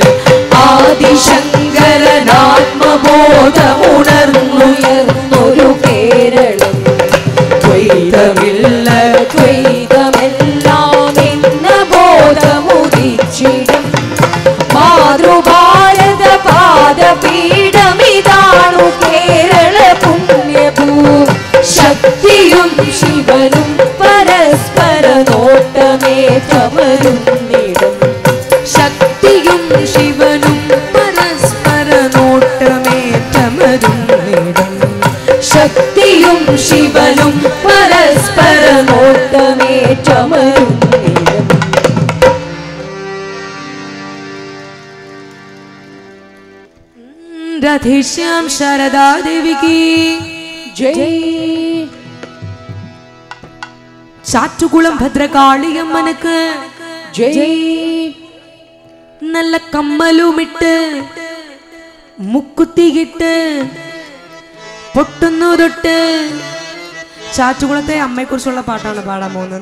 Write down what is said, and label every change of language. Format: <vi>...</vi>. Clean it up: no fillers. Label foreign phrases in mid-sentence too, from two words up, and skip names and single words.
<ml>ആദിശങ്കരനാത്മബോധമുണർന്നുയർന്നൊരു കേരളം ദ്വൈതമില്ല ദ്വൈതമെല്ലാം എന്ന ബോധമുദിച്ചിടും മാതൃഭാരത പാദപീഠമിതാണു കേരള പുണ്യഭൂ ശക്തിയും ശിവനും പരസ്പര നോട്ടമേറ്റമരുന്നിടും ശക്തിയും ശിവനും പരസ്പര നോട്ടമേറ്റമരുന്നിടും ശക്തിയും ശിവനും പരസ്പര നോട്ടമേറ്റമരുന്നിടും</ml> <hi>राधेश्याम शारदा देवी की जय</hi> <ml>ചാറ്റുകുളം ഭദ്രകാളിയമ്മനക്ക്</ml> <hi>जय</hi> <ml>നല്ല കമ്മലുമിട്ട് മുക്കുത്തിയിട്ട് പൊട്ടുന്നു തൊട്ട് ചാറ്റുകുളത്തെ അമ്മയെക്കുറിച്ചുള്ള പാട്ടാണ് പാടാൻ പോകുന്നത്.</ml>